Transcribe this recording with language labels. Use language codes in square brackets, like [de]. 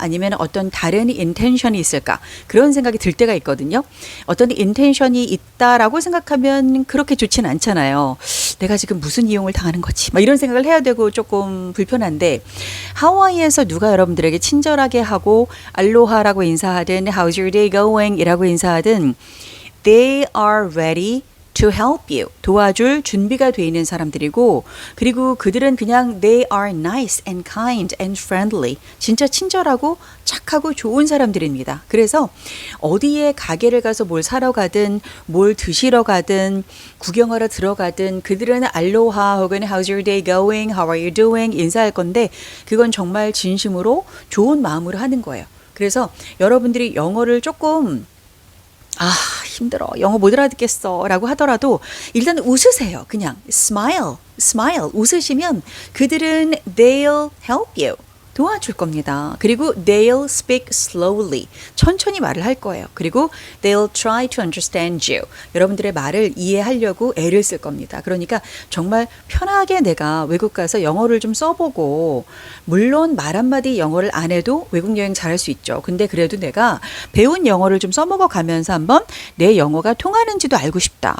[ko] 아니면 어떤 다른 intention이 있을까? 그런 생각이 들 때가 있거든요. 어떤 intention이 있다라고 생각하면 그렇게 좋진 않잖아요. 내가 지금 무슨 이용을 당하는 거지? 막 이런 생각을 해야 되고 조금 불편한데 하와이에서 누가 여러분들에게 친절하게 하고 알로하라고 인사하든 [en] How's your day going? [ko] 이라고 인사하든 [en] They are ready to help you. [ko] 도와줄 준비가 돼 있는 사람들이고 그리고 그들은 그냥 [en] they are nice and kind and friendly. [ko] 진짜 친절하고 착하고 좋은 사람들입니다. 그래서 어디에 가게를 가서 뭘 사러 가든 뭘 드시러 가든 구경하러 들어가든 그들은 알로하 혹은 [en] how's your day going? How are you doing? [ko] 인사할 건데 그건 정말 진심으로 좋은 마음으로 하는 거예요. 그래서 여러분들이 영어를 조금 힘들어. 영어 못 알아듣겠어. 라고 하더라도 일단 웃으세요. 그냥 [en] smile, smile. [ko] 웃으시면 그들은 [en] they'll help you. [ko] 도와줄 겁니다. 그리고 [en] they'll speak slowly. [ko] 천천히 말을 할 거예요. 그리고 [en] they'll try to understand you. [ko] 여러분들의 말을 이해하려고 애를 쓸 겁니다. 그러니까 정말 편하게 내가 외국 가서 영어를 좀 써보고 물론 말 한마디 영어를 안 해도 외국 여행 잘할 수 있죠. 근데 그래도 내가 배운 영어를 좀 써먹어 가면서 한번 내 영어가 통하는지도 알고 싶다.